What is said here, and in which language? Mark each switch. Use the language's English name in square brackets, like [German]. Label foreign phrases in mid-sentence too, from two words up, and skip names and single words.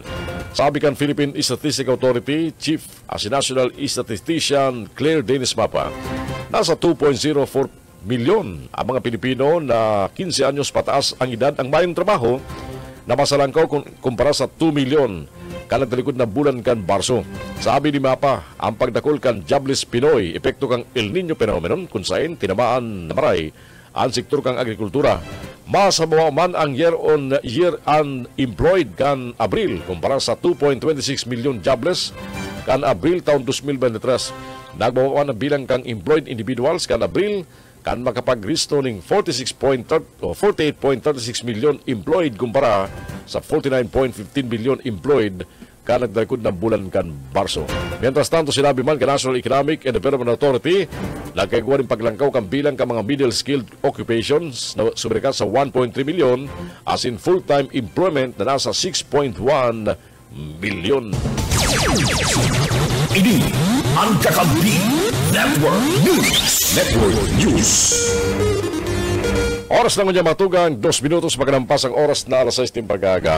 [Bikol] Sabi kan Philippine Statistic Authority Chief as National Statistician Claire Dennis Mapa, nasa 2.04 milyon ang mga Pilipino na 15 anyos pataas ang edad ang mayong trabaho na masalangkaw kumpara sa 2 milyon kanang talikod na bulan kan Barso. Sabi ni Mapa, ang pagdakol kan jobless Pinoy, epekto kang El Niño phenomenon kung saan tinamaan na maray ang sektor kang agrikultura. Masabawa man ang [English] year-on-year unemployed [Bikol] kan Abril kumpara sa 2.26 milyon jobless kan Abril taon 2023. Nagbawa ang bilang kang [English] employed individuals [Bikol] kan Abril kan makapag-risto ng 48.36 milyon employed kumpara sa 49.15 milyon employed kan nagdalikod ng bulan kan Barso. Mientras tanto, sinabi man ka National Economic and Development Authority, nagkagawa rin paglangkaw kang bilang ka mga [English] middle-skilled occupations [Bikol] na subrikat sa 1.3 milyon as in [English] full-time employment [Bikol] na nasa 6.1 milyon. Ini ang Kakampi Network News. Oras lang niya matugang 2 minutos magkalampas ang oras na alas 6 ng pagkaga.